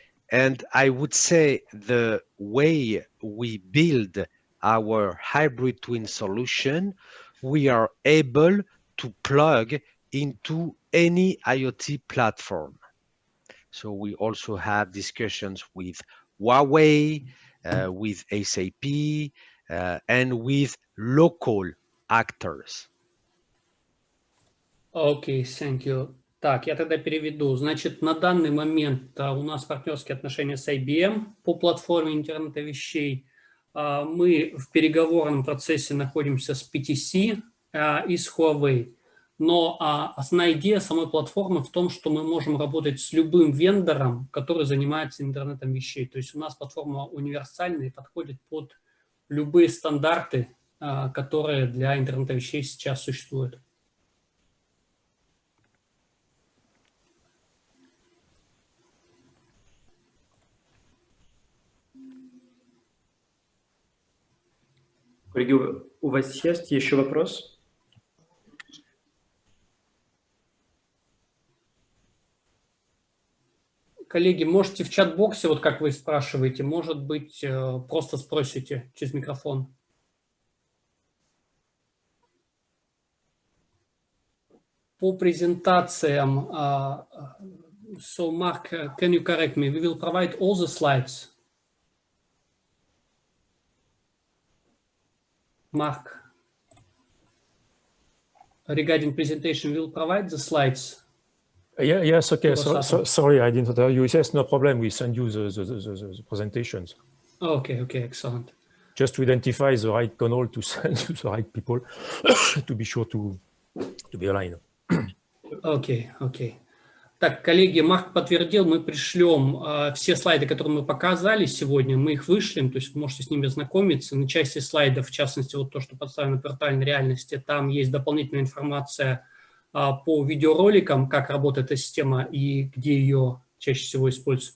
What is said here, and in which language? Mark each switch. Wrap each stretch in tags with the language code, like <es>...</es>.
<en>And I would say the way we build our hybrid twin solution, we are able to plug into any IoT platform. So we also have discussions with Huawei, with SAP, and with local actors. Окей, thank you.</en> <ru>Так, я тогда переведу. Значит, на данный момент у нас партнерские отношения с IBM по платформе интернета вещей. Мы в переговорном процессе находимся с PTC и с Huawei. Но основная идея самой платформы в том, что мы можем работать с любым вендором, который занимается интернетом вещей. То есть у нас платформа универсальная и подходит под любые стандарты, которые для интернета вещей сейчас существуют. Коллеги, у вас есть еще вопрос? Коллеги, можете в чат-боксе, вот как вы спрашиваете, может быть, просто спросите через микрофон. По презентациям,</ru> <en>so Mark, can you correct me? We will provide all the slides. Mark, regarding presentation, we will provide the slides. Yeah, yes, okay. So, sorry, I didn't tell you. Yes, no problem. We send you the presentations. Okay, okay, excellent. Just to identify the right canal to send to the right people, to be sure to be aligned. Окей, окей.</en> <ru>Так, коллеги, Марк подтвердил, мы пришлем все слайды, которые мы показали сегодня, мы их вышлем, то есть вы можете с ними ознакомиться. На части слайдов, в частности, вот то, что подставлено в виртуальной реальности, там есть дополнительная информация по видеороликам, как работает эта система и где ее чаще всего используется.</ru>